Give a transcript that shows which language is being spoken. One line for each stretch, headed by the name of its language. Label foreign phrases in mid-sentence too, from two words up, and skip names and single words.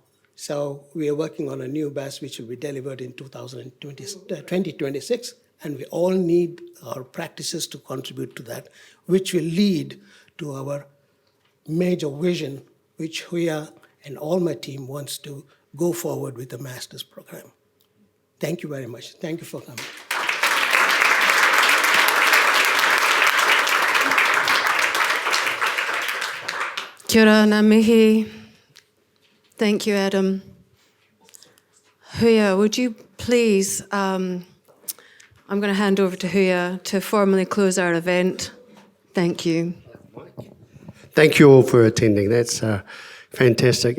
English: So we are working on a new BAS which will be delivered in 2026. And we all need our practices to contribute to that, which will lead to our major vision, which Huya and all my team wants to go forward with the master's program. Thank you very much. Thank you for coming.
Māori: Kia ora, ngā mihi.
English: Thank you, Adam. Huya, would you please, I'm going to hand over to Huya to formally close our event. Thank you. Thank you all for attending. That's fantastic.